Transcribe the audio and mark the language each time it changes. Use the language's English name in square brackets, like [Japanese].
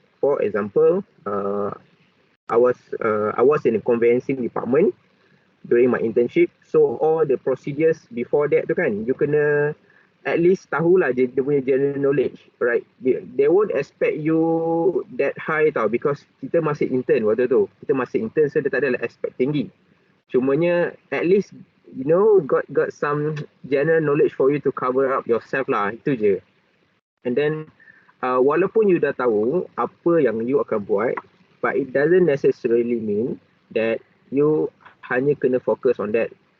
[English] For example, I was in a conveyancing department during my internship. So all the procedures before that [Malay] tu kan, [English] you kena at least [Malay] tahulah dia punya [English] general knowledge, right? They won't expect you that high tau, because [Malay] kita masih intern waktu tu. Kita masih intern, so dia tak adalah expect tinggi. Cumanya [English] at least you know got some general knowledge for you to cover up yourself lah, [Malay] itu je. [English] And then [Malay] walaupun you dah tahu apa yang you akan buat, [English] but it doesn't necessarily mean that you [Malay] hanya kena fokus [English] on that.